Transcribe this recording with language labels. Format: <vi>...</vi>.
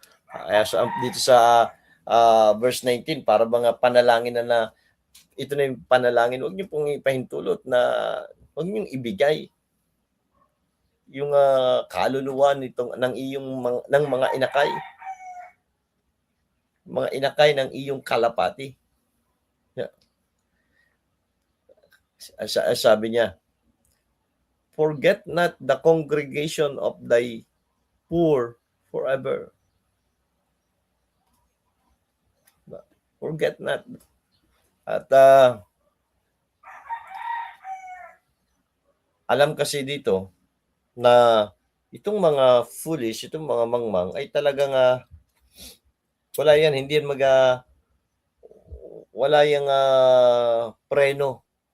<tl>Kaya dito sa verse 19, para bang panalangin na ito na yung panalangin, huwag niyo pong ipahintulot na huwag niyo ibigay yung kaluluwa ng iyong ng mga inakay ng iyong kalapati. Sabi niya,</tl> <en>forget not the congregation of thy poor forever. Forget not.</en> <tl>At alam kasi dito na itong mga foolish, itong mga mangmang ay talagang wala yan, hindi yan wala yung preno.</tl>